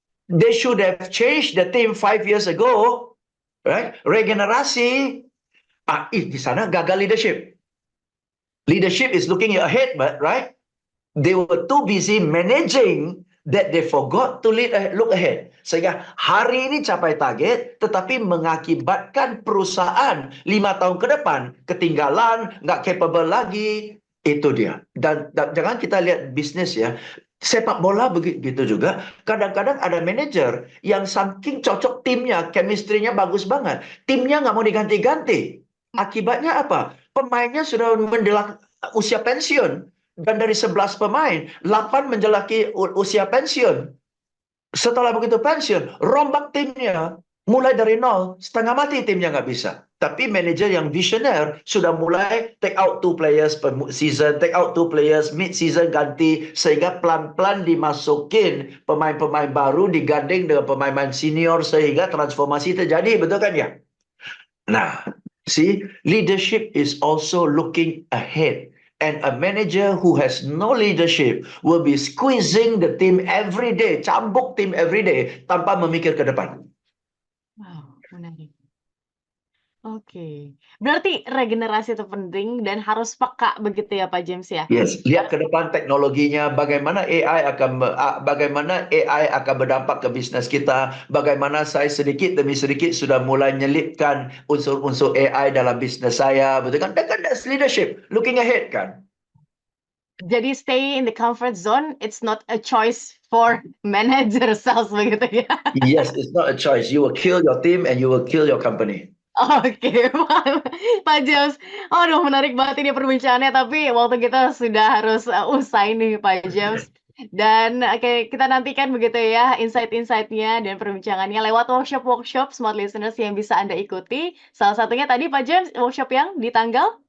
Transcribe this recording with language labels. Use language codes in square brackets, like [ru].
[en] They should have changed the team 5 years ago, right? [id] Regenerasi. Di sana gagal leadership. [en] Leadership is looking ahead, but right? They were too busy managing that they forgot to look ahead. [id] Sehingga hari ini capai target, tetapi mengakibatkan perusahaan 5 tahun ke depan ketinggalan, nggak capable lagi. Itu dia. Dan jangan kita lihat bisnis ya. Sepak bola begitu juga. Kadang-kadang ada manajer yang saking cocok timnya, chemistry-nya bagus banget. Timnya nggak mau diganti-ganti. Akibatnya apa? Pemainnya sudah menjelang usia pensiun. Dan dari 11 pemain, 8 menjelaki usia pensiun. Setelah begitu pensiun, rombak timnya. Mulai dari nol, setengah mati timnya nggak bisa. Tapi manajer yang visioner sudah mulai [en] take out 2 players per season, take out 2 players mid-season ganti. [id] Sehingga pelan-pelan dimasukin pemain-pemain baru digandeng dengan pemain-pemain senior. Sehingga transformasi terjadi, betul kan ya? [en] Nah, see, leadership is also looking ahead. And a manager who has no leadership will be squeezing the team every day, [id] cambuk tim [en] every day, [id] tanpa memikir ke depan. Wow, menarik. Oke, berarti regenerasi itu penting dan harus peka begitu ya Pak James ya? Yes, lihat ke depan teknologinya, bagaimana AI akan berdampak ke bisnis kita, bagaimana saya sedikit demi sedikit sudah mulai nyelipkan unsur-unsur AI dalam bisnis saya, betul kan? [en] That's leadership, looking ahead kan? Jadi stay in the comfort zone, it's not a choice for manager sales [id] begitu ya? [en] Yes, it's not a choice. You will kill your team and you will kill your company. [id] Oke, Pak James. Aduh, menarik banget ini perbincangannya, tapi waktu kita sudah harus usai nih, Pak James. Dan kita nantikan begitu ya insight-insight-nya dan perbincangannya lewat workshop-workshop Smart Listeners yang bisa Anda ikuti. Salah satunya tadi Pak James, workshop yang di tanggal?